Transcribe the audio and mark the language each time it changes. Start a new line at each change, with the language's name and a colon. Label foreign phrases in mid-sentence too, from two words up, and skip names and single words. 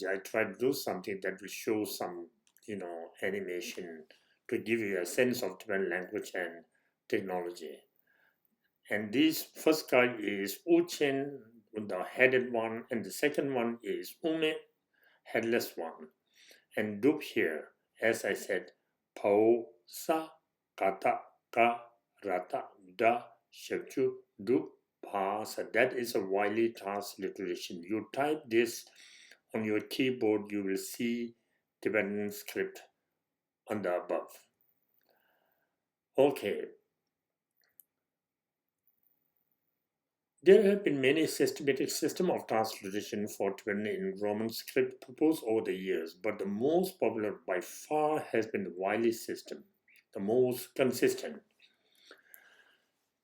English: I try to do something that will show some, animation to give you a sense of Tibetan language and technology. And this first guy is Uchen, the headed one, and the second one is Ume, headless one. And Dup here, as I said,
Tibetan: Pau, Sa, Kata, Ka, Rata, Da, Shepchu, Dup, Pa, Sa.
English: That is a widely transliteration. You type this on your keyboard, you will see Tibetan script on the above. Okay. There have been many systematic systems of transliteration for Tibetan in Roman script proposed over the years, but the most popular by far has been the Wiley system, the most consistent.